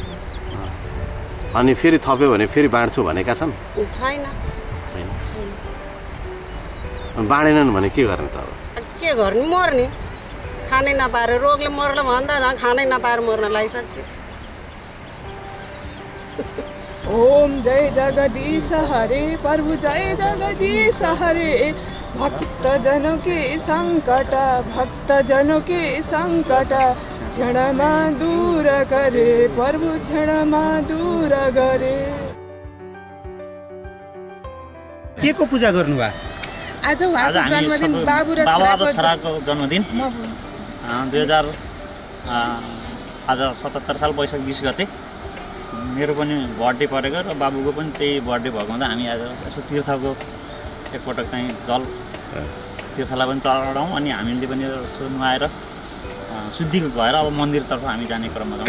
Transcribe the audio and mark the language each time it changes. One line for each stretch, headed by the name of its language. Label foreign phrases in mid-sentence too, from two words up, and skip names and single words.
Nepali: अनि फेरि थप्यो भने फेरि बाँड्छु भनेका छन् छैन बाँडेनन् भने के गर्ने त अब के गर्ने मर्ने खानै नपाएर रोगले मर्न भन्दा झन् खानै नपाएर मर्न लागिसक्यो
Hindi: ओम जय जगदीश हरे प्रभु जय जगदीश हरे भक्तजनों के संकट क्षणमा दूर करे प्रभु क्षणमा दूर करे
Nepali: के को पूजा गर्नुभयो आज उहाँको जन्मदिन बाबु र छोराको जन्मदिन 2000 आज 77 साल वैशाख 20 गते मेरो पनि बर्थडे परेको र बाबुको पनि त्यही बर्थडे भएको हुँदा हामी आज यसो तीर्थको एकपटक चाहिँ जल तीर्थलाई पनि चढाउँ अनि हामीले पनि यसो नुहाएर शुद्धि भएर अब मन्दिरतर्फ हामी जाने क्रममा छौँ।